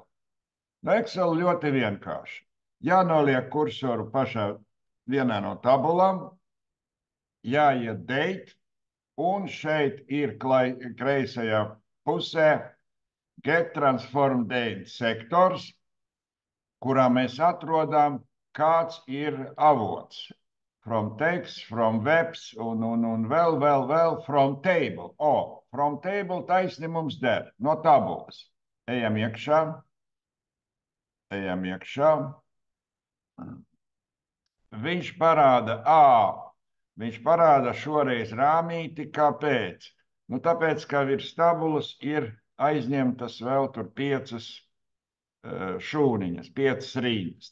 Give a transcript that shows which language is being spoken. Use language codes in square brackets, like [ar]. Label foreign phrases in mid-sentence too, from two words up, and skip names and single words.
[lv] No Excel ļoti vienkārši. Jānoliek kursoru pašā vienā no tabulām, jāiet date, un šeit ir kreisajā pusē [en] Get Transform Date [lv] sektors, kurā mēs atrodam, kāds ir avots. [en] From text, from webs [lv] un vēl [en] from table. From table [lv] taisni mums der no tabulas. Ejam iekšā. Viņš parāda šoreiz rāmīti, kāpēc? Nu, tāpēc, ka virs tabulas ir aizņemtas vēl tur 5 šūniņas, 5 rīņas.